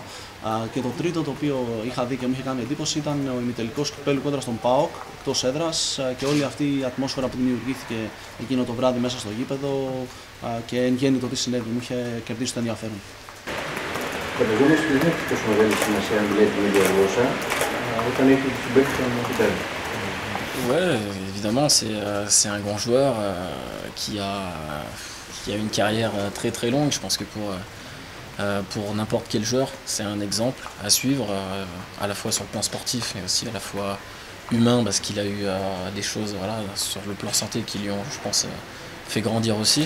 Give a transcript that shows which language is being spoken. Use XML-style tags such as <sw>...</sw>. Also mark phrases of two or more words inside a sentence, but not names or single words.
<el>Και το τρίτο το οποίο είχα δει και μου είχε κάνει εντύπωση ήταν ο ημιτελικός κυπέλλου κόντρα στον ΠΑΟΚ εκτός έδρας και όλη αυτή η ατμόσφαιρα που δημιουργήθηκε εκείνο το βράδυ μέσα στο γήπεδο και εν γέννη το τι συνέβη μου είχε κερδίσει το ενδιαφέρον. Φανταζόμαστε ότι δεν έχει τόσο μεγάλη σημασία αν μιλάει την ίδια γλώσσα όταν έχει τους συμπαίκτες των μαθητών.</el> <fr>Ouais, évidemment, c'est un grand joueur qui a une carrière très très longue. Je pense que pour n'importe quel joueur, c'est un exemple à suivre, à la fois sur le plan sportif et aussi à la fois humain, parce qu'il a eu des choses voilà, sur le plan santé qui lui ont, je pense, fait grandir aussi.</fr>